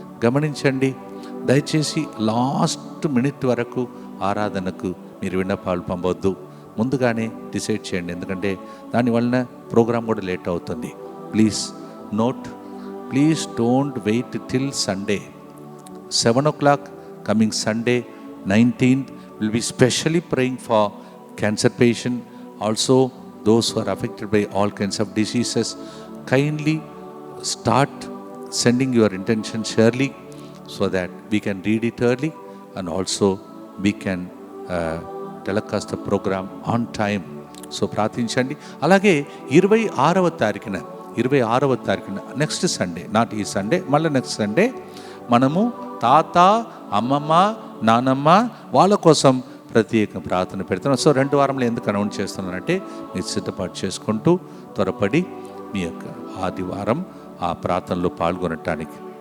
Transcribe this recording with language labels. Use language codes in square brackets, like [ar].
[te] గమనించండి, దయచేసి last minute వరకు ఆరాధనకు మీరు విన్నపాలు పంపవద్దు. ముందుగానే డిసైడ్ చేయండి, ఎందుకంటే దానివలన ప్రోగ్రాం కూడా లేట్ అవుతుంది. [en] Please note, please don't wait till Sunday 7 o'clock. Coming Sunday 19th will be specially praying for cancer patient, also those who are affected by all kinds of diseases. Kindly start sending your intentions early so that we can read it early and also we can telecast the program on time. [te] So ప్రార్థించండి. అలాగే 26వ తారీఖున [en] next Sunday, not ఈ Sunday, [te] మళ్ళీ next Sunday మనము తాత, అమ్మమ్మ, నానమ్మ వాళ్ళ కోసం ప్రత్యేక ప్రార్థన పెడుతున్నాం. సో 2 వారంలో ఎందుకు అనౌన్స్ చేస్తున్నానంటే మీరు సిద్ధపాటు చేసుకుంటూ త్వరపడి మీ యొక్క ఆదివారం ఆ ప్రార్థనలో పాల్గొనటానికి.